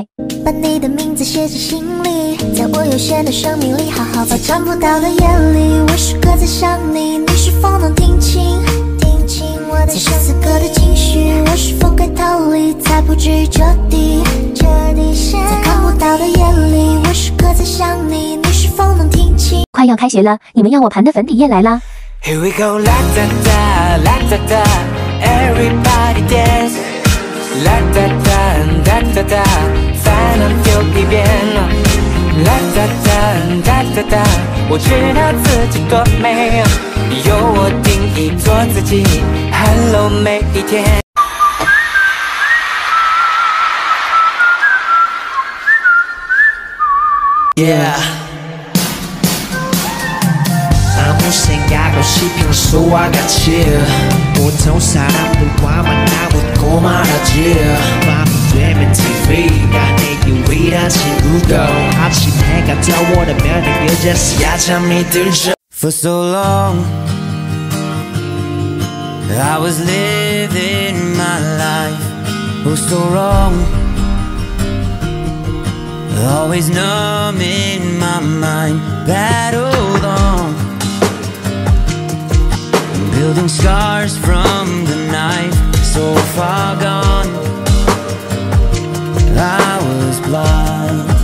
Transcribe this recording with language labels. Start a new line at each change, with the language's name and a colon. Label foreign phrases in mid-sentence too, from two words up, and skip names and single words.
Chinese: 把你的名字写进心里，在我有限的生命里，好好把找不到的夜里，我时刻在想你，你是否能听清我的此时此刻的情绪，我是否该逃离，才不至于彻底在看不到的夜里，我时刻在想你，你是否能听清？快要开学了，你们要我盘的粉底液来啦
English: ！Here we go, la da da, la da da, everybody dance, la da da, da da da，
Chinese: 烦恼丢一边 ， la da da, da da da，我知道自己多美，由我定义做自己 ，Hello 每一天。Yeah。
Korean: 아무 생각 없이 평소와 같이 보통 사람들과 만나고 말하지 밤이 되면 TV가 내 유일한 친구고 아침 해가 떠오르면 그제서야 잠이 들죠.
English: For so long I was living my life oh so wrong, always numb in my mind, battled on, building scars from the knife, so far gone, I was blind.